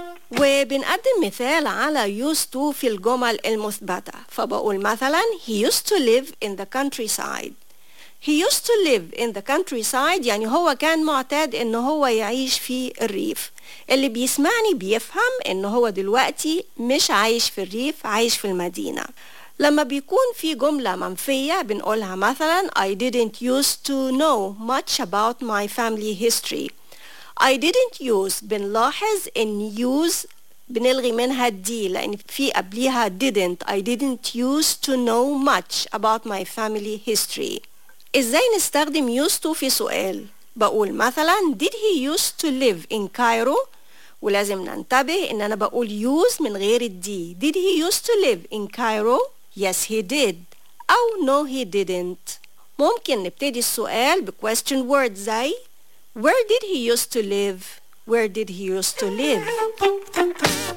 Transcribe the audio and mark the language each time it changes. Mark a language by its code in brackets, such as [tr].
[ar] وبنقدم مثال على used to في الجمل المثبتة. فبقول مثلا [en] He used to live in the countryside. He used to live in the countryside [ar] يعني هو كان معتاد ان هو يعيش في الريف. اللي بيسمعني بيفهم ان هو دلوقتي مش عايش في الريف, عايش في المدينة. لما بيكون في جملة منفية بنقولها مثلا [en] I didn't used to know much about my family history. I didn't use, [ar] بنلاحظ ان use بنلغي منها الدي لان في قبلها didn't. [en] I didn't use to know much about my family history. [ar] ازاي نستخدم used to في سؤال؟ بقول مثلا [en] did he used to live in Cairo؟ [ar] ولازم ننتبه ان انا بقول use من غير الدي. [en] Did he used to live in Cairo? Yes he did. او no he didn't. [ar] ممكن نبتدي السؤال بquestion word زي [en] Where did he used to live? Where did he used to live?